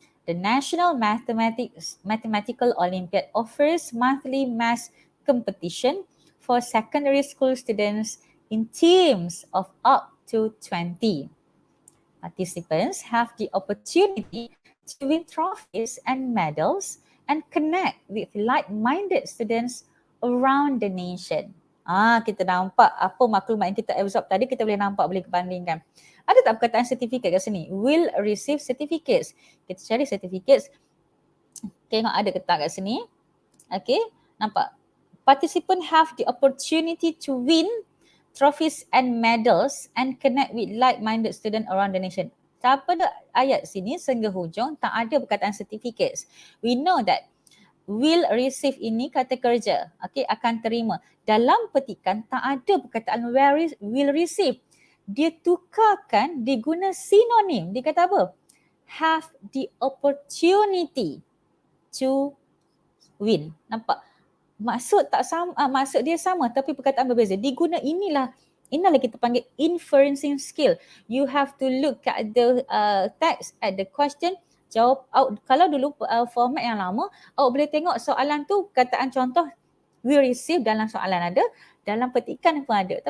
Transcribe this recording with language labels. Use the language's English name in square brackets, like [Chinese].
[English] The National Mathematical Olympiad offers monthly maths competition for secondary school students in teams of up to 20. Participants have the opportunity to win trophies and medals and connect with like-minded students around the nation. [Malay] Kita nampak apa maklumat yang kita absorb tadi, kita boleh nampak, boleh bandingkan. Ada tak perkataan certificate kat sini? [English] Will receive certificates. [Malay] Kita cari certificates. Tengok ada ke tak kat sini. Okay, nampak. [English] Participant have the opportunity to win trophies and medals and connect with like-minded student around the nation. [Malay] Pada ayat sini sehingga hujung tak ada perkataan certificates. [English] We know that will receive [Malay] ini kata kerja, okay, akan terima. Dalam petikan tak ada perkataan will receive. Dia tukarkan, dia guna sinonim. Dia kata apa? [English] Have the opportunity to win. Nampak? [Malay] Maksud tak sama, maksud dia sama tapi perkataan berbeza. Diguna inilah kita panggil inferencing skill. [English] You have to look at the text, at the question, [Malay] jawab [English] out. [Malay] Kalau dulu format yang lama, awak boleh tengok soalan tu, perkataan contoh we receive dalam soalan ada, dalam petikan pun ada.